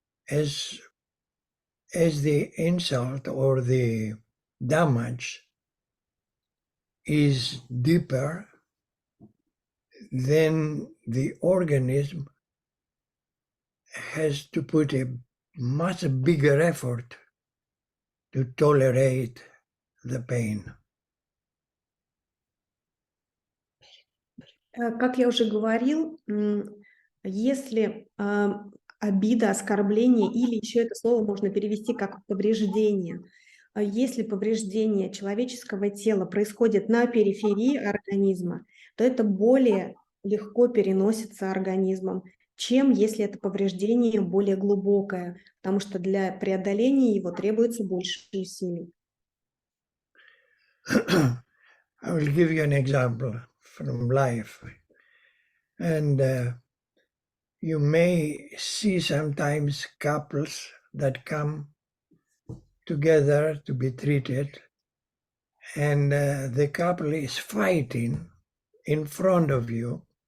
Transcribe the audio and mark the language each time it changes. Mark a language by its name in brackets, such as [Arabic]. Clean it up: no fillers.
[English] As the insult or the damage is deeper, then the organism has to put a much bigger effort to tolerate the pain. [Russian] Как я уже говорил, если обида, оскорбление или еще это слово можно перевести как повреждение, если повреждение человеческого тела происходит на периферии организма, то это более легко переносится организмом, чем если это повреждение более глубокое, потому что для преодоления его требуется больше усилий. [English] I will give you an example from life. And you may see sometimes couples that come together to be treated, and the couple is fighting in front of you.